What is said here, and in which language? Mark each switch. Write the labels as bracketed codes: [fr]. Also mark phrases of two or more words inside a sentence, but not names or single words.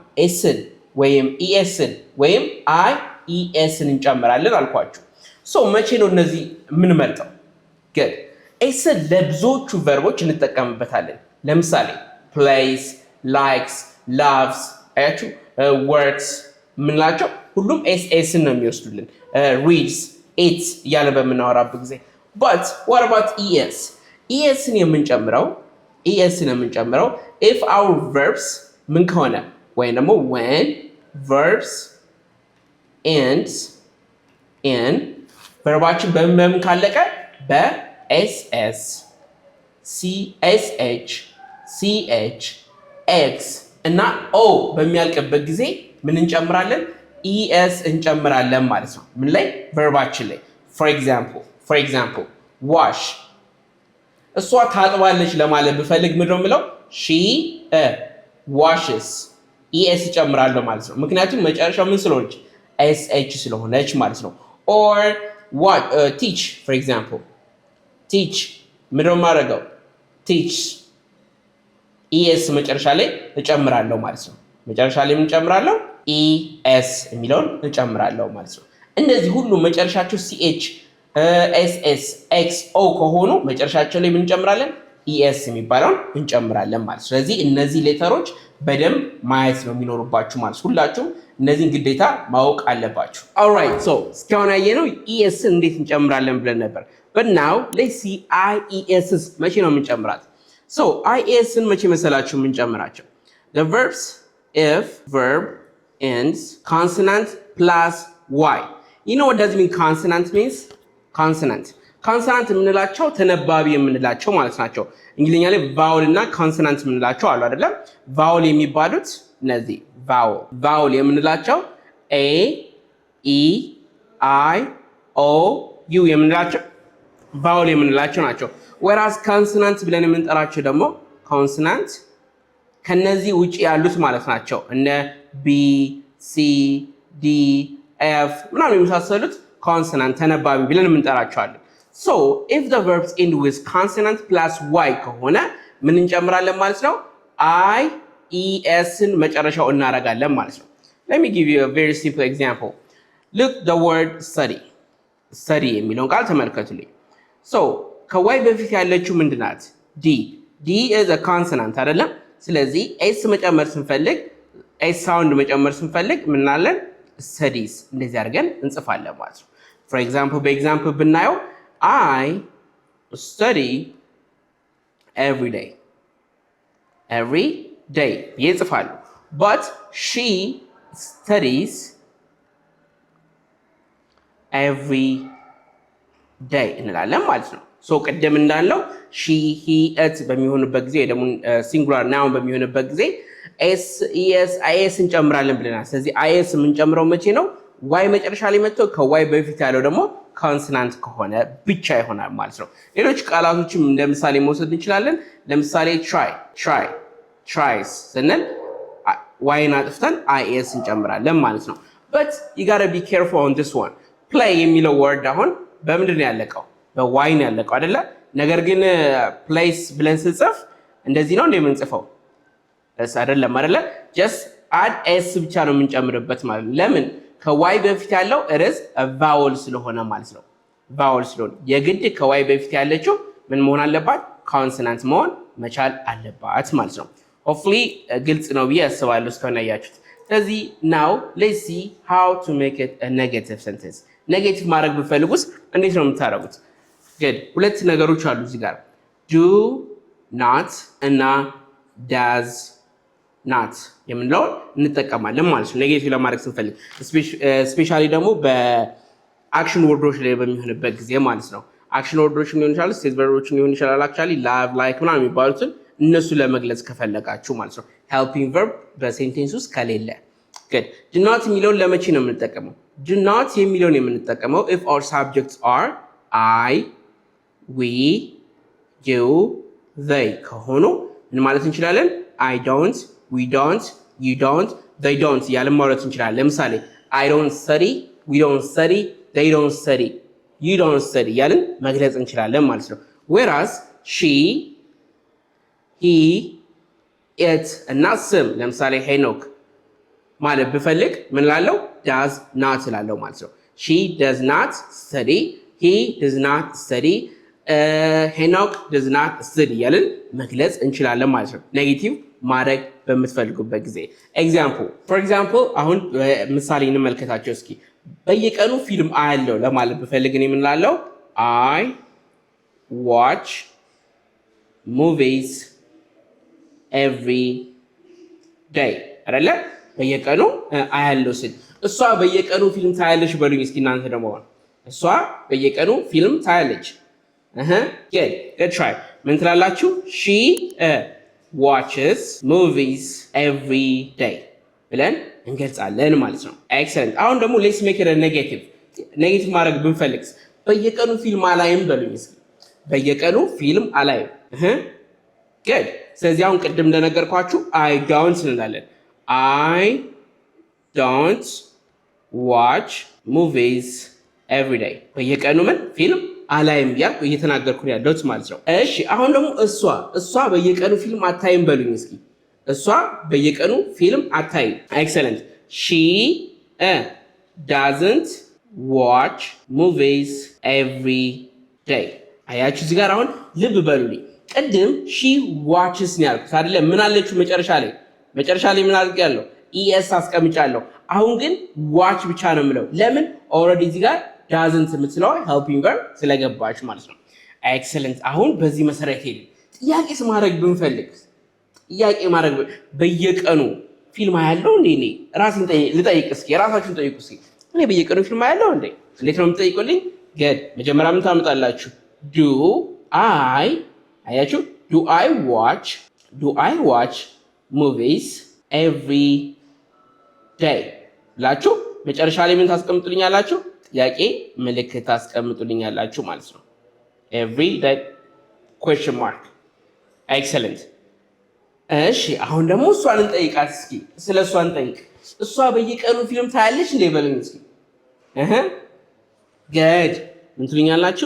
[am] ኤስን ወይም ኢኤስን ወይም አይ ኢኤስን እንጨምራለን አልኳችሁ። ሶ መቼ ነው እነዚህ የምንመርጠው? ግን ኤስን ለብዙዎቹ ቨርቦች እንጠቀምበታለን። ለምሳሌ [en] plays, likes, loves [am] አያችሁ፣ ወርክስ የምንላቸው ሁሉም ኤስን ነው የሚወስዱልን። [en] reads, eats [am] እያለ በምናወራበት ጊዜ [en] but what about es? [am] esን የምንጨምረው [en] if our verbs [am] ምን ከሆነ ወይም ደግሞ [en] when verbs ends in [am] ቨርባችን በምን ካለቀ በኤስኤስ፣ ሲኤስኤች፣ ሲኤች፣ ኤክስ እና ኦ በሚያልቅበት ጊዜ ምን እንጨምራለን? ኢኤስ እንጨምራለን ማለት ነው። ምን ላይ? ቨርባችን ላይ። [en] for example [am] ዋሽ እሷ ታጥባለች ለማለት ብፈልግ ምንድን ነው የምለው? [en] she washes [am] ኢኤስ እጨምራለሁ ማለት ነው። ምክንያቱም መጨረሻው ምን ስለሆነች? ኤስኤች ስለሆነች ማለት ነው። [en] or what teach for example teach [am] ምንድን ነው የማደርገው? teach ኢኤስ መጨረሻ ላይ እጨምራለሁ ማለት ነው። መጨረሻ ላይ ምን እጨምራለሁ? ኢኤስ የሚለውን እጨምራለሁ ማለት ነው። እንደዚህ ሁሉ መጨረሻቸው ሲኤች፣ ኤስኤስ፣ ኤክስ፣ ኦ ከሆኑ መጨረሻቸው ላይ ምን እንጨምራለን? ኢኤስ የሚባለውን እንጨምራለን ማለት ነው። ስለዚህ እነዚህ ሌተሮች በደንብ ማየት ነው የሚኖርባችሁ ማለት ሁላችሁም እነዚህን ግዴታ ማወቅ አለባችሁ። [en] alright so [am] እስካሁን ያየነው ኢኤስን እንዴት እንጨምራለን ብለን ነበር። [en] but now let's see IESs [am] መቼ ነው የምንጨምራት? so IESን መቼ መሰላችሁ የምንጨምራቸው? [en] the verbs if verb ends consonant plus y. you know what does it mean consonant means? [am] consonant የምንላቸው ተነባቢ የምንላቸው ማለት ናቸው። እንግሊዝኛ ላይ ቫውል እና ኮንሶናንት የምንላቸው አሉ አይደለም? ቫውል የሚባሉት እነዚህ ቫውል የምንላቸው ኤ፣ ኢ፣ አይ፣ ኦ፣ ዩ የምንላቸው ቫውል የምንላቸው ናቸው። ወራስ ኮንሶናንት ብለን የምንጠራቸው ደግሞ ኮንሶናንት ከነዚህ ውጪ ያሉት ማለት ናቸው። እነ ቢ፣ ሲ፣ ዲ፣ ኤፍ ምናምን የመሳሰሉት ኮንሶናንት ተነባቢ ብለን የምንጠራቸዋለን። [en] so if the verbs end with consonant plus y [am] ከሆነ ምን እንጨምራለን ማለት ነው? I, ESን መጨረሻው እናደርጋለን ማለት ነው። [en] let me give you a very simple example. look the word study [am] የሚለውን ቃል ተመልከቱልኝ። So ከዋይ በፊት ያለችው ምንድናት? [en] ዲ is a consonant አይደለም? [am] ስለዚህ ኤስ መጨመር ስንፈልግ [en] S sound [am] መጨመር ስንፈልግ ምናለን? [en] studies [am] እንደዚህ አድርገን እንጽፋለን ማለት ነው። [en] For example [am] በኤግዛምፕል ብናየው [en] I study every day ይጽፋሉ። But she studies every day [am] እንላለን ማለት ነው። ሶ ቀደም እንዳለው [en] she he it [am] በሚሆንበት ጊዜ ደግሞ [en] singular noun [am] በሚሆንበት ጊዜ ኤስ ኢኤስ አይኤስ እንጨምራለን ብለናል። ስለዚህ አይኤስ የምንጨምረው መቼ ነው? ዋይ መጨረሻ ላይ መጥቶ ከዋይ በፊት ያለው ደግሞ ኮንሶናንት ከሆነ ብቻ ይሆናል ማለት ነው። ሌሎች ቃላቶችም እንደ ምሳሌ መውሰድ እንችላለን። ለምሳሌ ትራይስ ስንል ዋይን አጥፍተን አይኤስ እንጨምራለን ማለት ነው። [en] but you got to be careful on this one. [am] play የሚለው ወርድ አሁን በምንድን ነው ያለቀው? በዋይ ነው ያለቀው አይደለ? ነገር ግን ፕሌስ ብለን ስንጽፍ እንደዚህ ነው እንደምንጽፈው እስ አይደለም አይደለ? [en] just add s [am] ብቻ ነው የምንጨምርበት ማለት ነው። ለምን? ከዋይ በፊት ያለው [en] it is a vowel [am] ስለሆነ ማለት ነው። vowel ስለሆነ የግድ ከዋይ በፊት ያለችው ምን መሆን አለባት? ኮንሶናንት መሆን መቻል አለባት ማለት ነው። hopefully ግልጽ ነው ብዬ አስባለሁ እስካሁን ያያችሁት። ስለዚህ [en] now let's see how to make it a negative sentence. [am] ኔጌቲቭ ማድረግ ብፈልጉስ እንዴት ነው የምታደርጉት? good ሁለት ነገሮች አሉ እዚህ ጋር [en] do not [am] እና [en] does not [am] የምንለው እንጠቀማለን ማለት ነው ኔጌቲቭ ለማድረግ ስንፈልግ ስፔሻሊ ደግሞ በአክሽን ወርዶች ላይ በሚሆንበት ጊዜ ማለት ነው። አክሽን ወርዶች ሊሆን ይችላል፣ ስቴት ቨርቦች ሊሆን ይችላል። አክቹአሊ [en] love like [am] ምናምን የሚባሉትን እነሱ ለመግለጽ ከፈለጋችሁ ማለት ነው። [en] helping verb [am] በሴንቴንስ ውስጥ ከሌለ [en] good do not [am] የሚለውን ለመቼ ነው የምንጠቀመው? [en] do not [am] የሚለውን የምንጠቀመው [en] if our subjects are I, we, you, they [am] ከሆኑ ምን ማለት እንችላለን? [en] I don't, we don't, you don't, they don't [am] ያለ ማለት እንችላለን። ለምሳሌ [en] I don't study, we don't study, they don't study, you don't study [am] ያልን መግለጽ እንችላለን ማለት ነው። [en] whereas she, he, it [am] እና ስም ለምሳሌ ሄኖክ ማለት ብፈልግ ምን ላለው? [en] does not [am] ላለው ማለት ነው። [en] she does not study, he does not study, ሄኖክ does not study [am] ያልን መግለጽ እንችላለን ማለት ነው። ኔጌቲቭ ማድረግ በምትፈልጉበት ጊዜ [en] for example [am] አሁን ምሳሌ እንመልከታቸው እስኪ። በየቀኑ ፊልም አያለው ለማለት ብፈልግ እኔ ምን ላለው? [en] I watch movies every day አይደለ? [am] በየቀኑ አያለው ስል እሷ በየቀኑ ፊልም ታያለሽ በሉኝ እስኪ እናንተ ደግሞ። እሷ በየቀኑ ፊልም ታያለች። [en] good try [am] ምን ትላላችሁ? [en] she watches movies every day [am] ብለን እንገልጻለን ማለት ነው። [en] excellent አሁን ደግሞ let's make it a negative [am] ማድረግ ብንፈልግስ በየቀኑ ፊልም አላይም በሉኝ እስኪ። በየቀኑ ፊልም አላይም good ስለዚህ አሁን ቅድም እንደነገርኳችሁ [en] I don't [am] እንላለን። [en] I don't watch movies every day [am] በየቀኑ ምን ፊልም አላይም ያልኩ እየተናገርኩ ነው ያለሁት ማለት ነው። እሺ አሁን ደግሞ እሷ በየቀኑ ፊልም አታይም በሉኝ እስኪ። እሷ በየቀኑ ፊልም አታይም። [en] excellent she doesn't watch movies every day [am] አያችሁ እዚህ ጋር አሁን ልብ በሉልኝ። ቅድም [en] she watches [am] ነው ያልኩት አይደለ? ምን አለችው መጨረሻ ላይ ምን አድርጌያለሁ? es አስቀምጫለሁ። አሁን ግን watch ብቻ ነው የምለው። ለምን? ኦልሬዲ እዚህ ጋር doesn't የምትለው [en] helping verb [am] ስለገባች ማለት ነው። excellent አሁን በዚህ መሰረት ሄድ ጥያቄስ ማድረግ ብንፈልግ በየቀኑ ፊልም አያለው እንዴ? እኔ ራሴን ልጠይቅ እስኪ፣ ራሳችሁን ጠይቁ እስኪ። እኔ በየቀኑ ፊልም አያለው እንዴ? እንዴት ነው የምትጠይቁልኝ? good መጀመሪያ ምን ታመጣላችሁ? [en] do I watch movies every day [am] ላችሁ መጨረሻ ላይ ምን ታስቀምጡልኛላችሁ? ጥያቄ ምልክት ታስቀምጡልኛላችሁ ማለት ነው። [en] every day question mark excellent [am] እሺ አሁን ደግሞ እሷን እንጠይቃት እስኪ። ስለ እሷ እንጠይቅ። እሷ በየቀኑ ፊልም ታያለች እንዴ በሉኝ እስኪ። good ምን ትሉኛላችሁ?